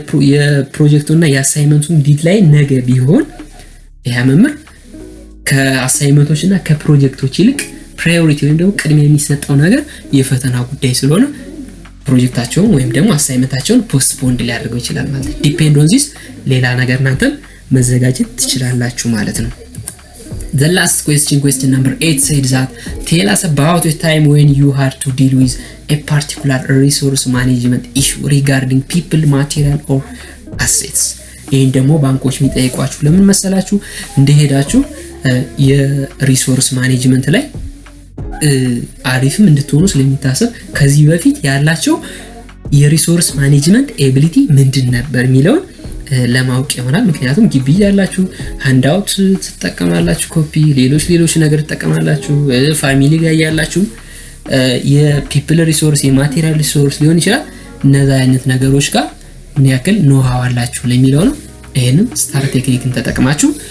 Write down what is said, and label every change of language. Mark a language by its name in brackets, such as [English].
[Amharic] የፕሮጀክቱና የአሳይመንቱን ዲድላይን ነገ ቢሆን ያ መምህር ከአሳይመንቶችና ከፕሮጀክቶች ይልቅ ፕራዮሪቲ ወይም ደግሞ ቅድሚያ የሚሰጠው ነገር የፈተና ጉዳይ ስለሆነ ፕሮጀክታቸውን ወይም ደግሞ አሳይመንታቸውን ፖስትፖንድ ሊያደርገው ይችላል ማለት ነው። [English] ዲፔንድ ኦን ዚስ [Amharic] ሌላ ነገር እናንተም መዘጋጀት ትችላላችሁ ማለት ነው። [English] The last question number 8 said that tell us about a time when you had to deal with a particular resource management issue regarding people, material or assets. [Amharic] ይሄን ደግሞ ባንኮች የሚጠይቋችሁ ለምን መሰላችሁ? እንደሄዳችሁ የሪሶርስ ማኔጅመንት ላይ አሪፍም እንድትሆኑ ስለሚታሰብ ከዚህ በፊት ያላቸው የሪሶርስ ማኔጅመንት ኤቢሊቲ ምንድን ነበር የሚለውን ለማወቅ ይሆናል። ምክንያቱም ግቢ ያላችሁ ሃንድአውት ተጠቀማላችሁ፣ ኮፒ ሌሎች ነገር ተጠቀማላችሁ፣ ፋሚሊ ጋር ያላችሁ የፒፕል ሪሶርስ የማቴሪያል ሪሶርስ ሊሆን ይችላል። እነዛ አይነት ነገሮች ጋር ምን ያክል ኖሃው አላችሁ ለሚለው ነው። ይሄንን ስታር ቴክኒክን ተጠቅማችሁ